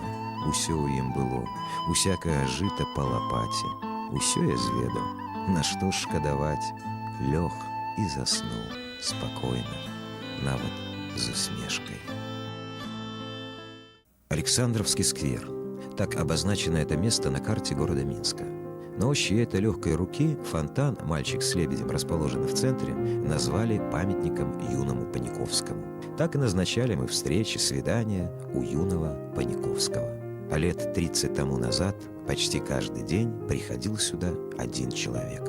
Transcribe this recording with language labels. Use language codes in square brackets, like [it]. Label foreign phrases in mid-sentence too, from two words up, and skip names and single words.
[be] Усё ў ім было, усякае жыта па лапаце. Усё я зведаў, на што ж шкадаваць. Лёг і заснуў спакойна, нават з усмешкой. [ru] Александровский сквер. Так обозначено это место на карте города Минска. На ощупь этой легкой руки фонтан «Мальчик с лебедем», расположенный в центре, назвали памятником юному Паниковскому. Так и назначали мы встречи, свидания у юного Паниковского. А лет 30 тому назад почти каждый день приходил сюда один человек.